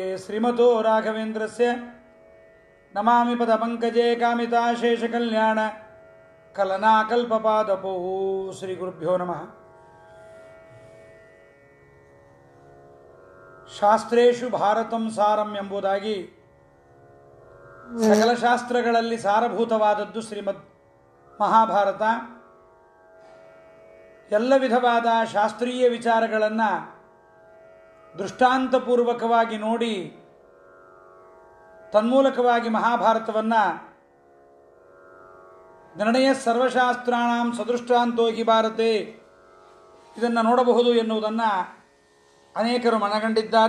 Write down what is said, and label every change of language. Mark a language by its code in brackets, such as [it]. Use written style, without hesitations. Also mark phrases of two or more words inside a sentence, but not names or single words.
[sa] श्रीमतो राघवेन्द्रस्य नमामि पदपङ्कजे कामिताशेषकल्याण कलनाकल्पपादपौ। श्रीगुरुभ्यो नमः। ಶಾಸ್ತ್ರೇಷು ಭಾರತಂ ಸಾರಂ [kn] ಎಂಬುದಾಗಿ ಸಕಲ ಶಾಸ್ತ್ರಗಳಲ್ಲಿ ಸಾರಭೂತವಾದದ್ದು ಶ್ರೀಮದ್ ಮಹಾಭಾರತ. ಎಲ್ಲ ವಿಧವಾದ ಶಾಸ್ತ್ರೀಯ ವಿಚಾರಗಳನ್ನು ದೃಷ್ಟಾಂತಪೂರ್ವಕವಾಗಿ ನೋಡಿ ತನ್ಮೂಲಕವಾಗಿ ಮಹಾಭಾರತವನ್ನು ನಿರ್ಣಯ [sa] ಸರ್ವಶಾಸ್ತ್ರಾಣಾಂ ಸದೃಷ್ಟಾಂತೋ ಹಿ ಭಾರತೆ [kn] ಇದನ್ನು ನೋಡಬಹುದು ಎನ್ನುವುದನ್ನು ಅನೇಕರು ಮನಗಂಡಿದ್ದಾರೆ.